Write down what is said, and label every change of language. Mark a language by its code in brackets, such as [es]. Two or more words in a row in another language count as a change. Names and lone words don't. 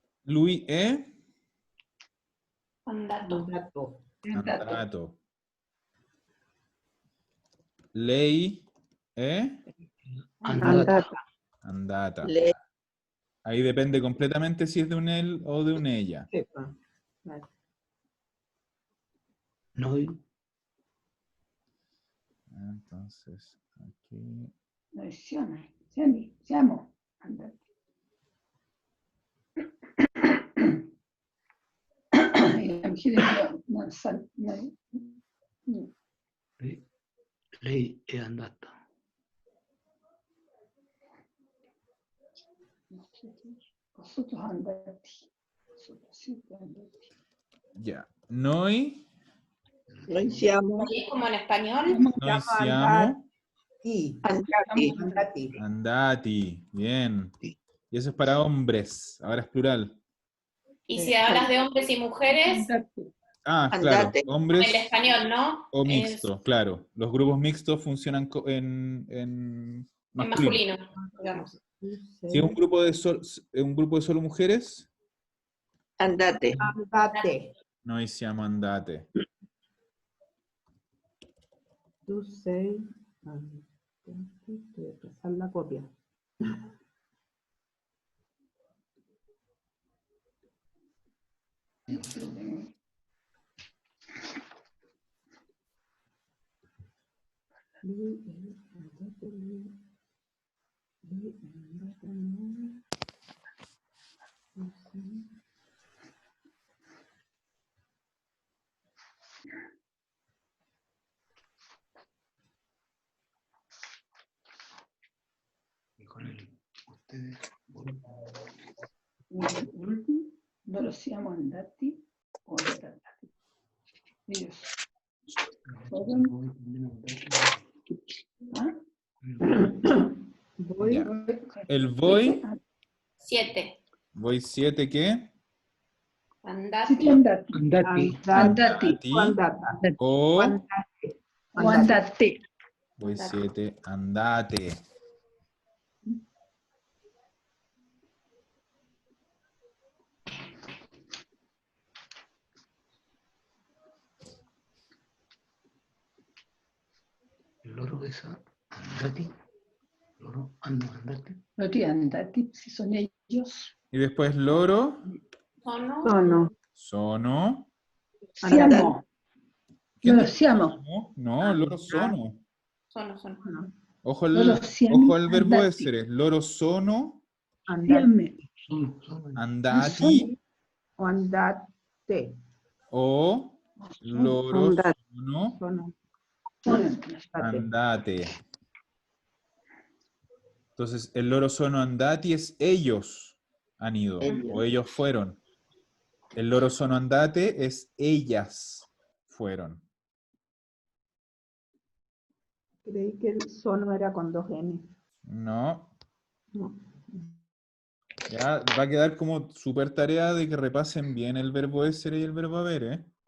[it] Lui e Andato. Andato. andato. Lei è Andata. andata. Lei [es] Ahí depende completamente si es de un él o de un ella. Sepa. Vale. [it] Noi [es] Entonces, aquí. [it] Noi siamo andati. lei è andata. Sotto andati. Siete andati. Ya. Noi siamo [es] ¿Sí? Como en español. [it] siamo andati. Andati. andati. [es] Bien. Y eso es para hombres. Ahora es plural. Y si hablas de hombres y mujeres, [it] Andati. [es] Ah, claro. [it] Andate. [es] Hombres el español, ¿no? o Es mixto, claro. Los grupos mixtos funcionan en en masculino. masculino, digamos. Si es un grupo de solo mujeres, [it] Andate. Andate. noi siamo andate. Tu sei andati. [es] Voy a pasar la copia. [it] Lui è andato, lui è andato, noi. Tu sei. [es] Y con él, ustedes, [it] Loro siamo andati o andati. [es] Ellos fueron. ¿Ah? Voy. Ya. El voy, 7. voy 7, ¿qué? [it] Andati. Siete andati. andati. Andati. Andata. O Andate. O andate. [es] voy 7, andate. [it] Il loro è andati. Loro hanno andati. [es] No ti andati, si son ellos. Y después loro, [it] Sono. Sono. sono. Siamo. [es] ¿Quién [it] Loro [es] dijo [it] siamo. sono? No, loro sono. Sono. [es] Ojo [it] Loro [es] al, [it] siamo [es] ojo al verbo [it] andati. essere. Loro sono Siame. Sono andati O andate. o loro Andati. sono Sono. Andate. andate. [es] Entonces, el [it] loro sono andati [es] es ellos han ido Ellos. o ellos fueron. El [it] loro sono andate [es] es ellas fueron. Creí que el sono era con 2 N. No, No. ya va a quedar como súper tarea de que repasen bien el verbo essere y el verbo haber,